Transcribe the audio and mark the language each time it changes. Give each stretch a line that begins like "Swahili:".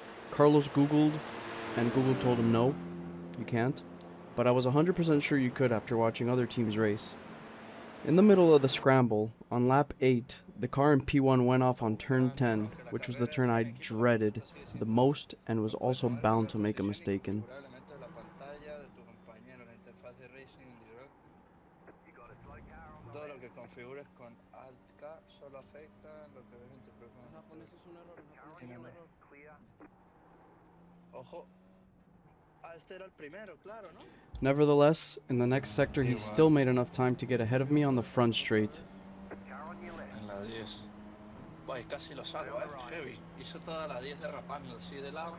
English: Carlos Googled, and Google told him no, you can't, but I was 100% sure you could after watching other teams race. In the middle of the scramble, on lap 8, the car in P1 went off on turn 10, which was the turn I dreaded the most and was also bound to make a mistake in.
Spanish: Elementos de la pantalla de tu compañero, la interfaz de racing individual.
English: You got a slow car on the
Spanish: Todo
English: left.
Spanish: lo que configures con Alt K solo afecta lo que ves en tu programa.
English: Car on your left. Clear.
Spanish: Ojo. Ah, este era el primero, claro, ¿no?
English: Nevertheless, in the next sector he still made enough time to get ahead of me on the front straight. Car on your left.
Spanish: En la 10. Vaya, casi lo salvo, Heavy. Hizo toda la 10 derrapando así de lado